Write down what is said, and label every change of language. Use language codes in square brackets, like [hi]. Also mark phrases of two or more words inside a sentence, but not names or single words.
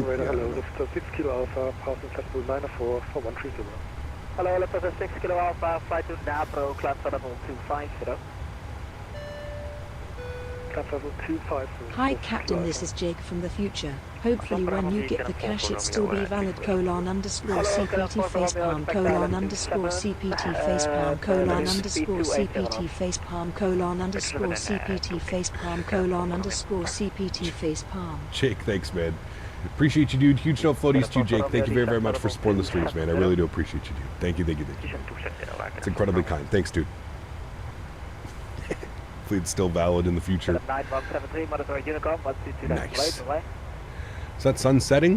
[en] Hello, lift 6 Kilo Alpha, passing flight 904 for 130. Hello, lift 6 Kilo Alpha, flight to Napro, climb to level 250. Hi Captain, this is Jake from the future. Hopefully when you get the cash it still be valid : CPT facepalm : CPT facepalm : CPT facepalm : CPT facepalm : CPT facepalm. Jake, thanks, man. Appreciate you, dude. Huge no floaties to you, Jake. Thank you very, very much for supporting the streams, man. I really do appreciate you, dude. Thank you, thank you, thank you. It's incredibly kind. Thanks, dude. Hopefully it's still valid in the future. Nice. Is that sun setting?